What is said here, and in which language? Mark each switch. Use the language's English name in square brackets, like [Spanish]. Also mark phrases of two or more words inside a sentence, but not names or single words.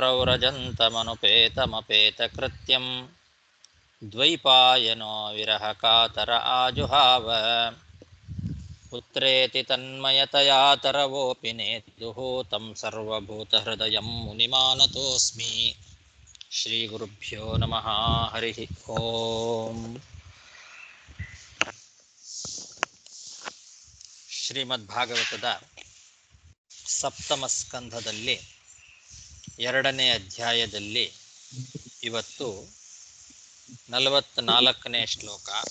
[Sanskrit] ಪ್ರವ್ರಜन्तಮನುಪೇತಮಪೇತಕೃತ್ಯಂ ದ್ವೈಪಾಯನೋ ವಿರಹಕಾತರ ಆಜುಹಾವ ಪುತ್ರೇತಿ ತನ್ಮಯತಯಾ ತರವೋಪಿ ನೇತುಃ तं ಸರ್ವಭೂತಹೃದಯಂ ಮುನಿಮಾನತೋಸ್ಮಿ. ಶ್ರೀ ಗುರುಭ್ಯೋ ನಮಃ. ಹರಿ ಓಂ. [Kannada] ಶ್ರೀಮದ್ಭಾಗವತದ ಸಪ್ತಮ ಸ್ಕಂಧದಲ್ಲಿ 2ನೇ ಅಧ್ಯಾಯದಲ್ಲಿ ಇವತ್ತು 44ನೇ ಶ್ಲೋಕ.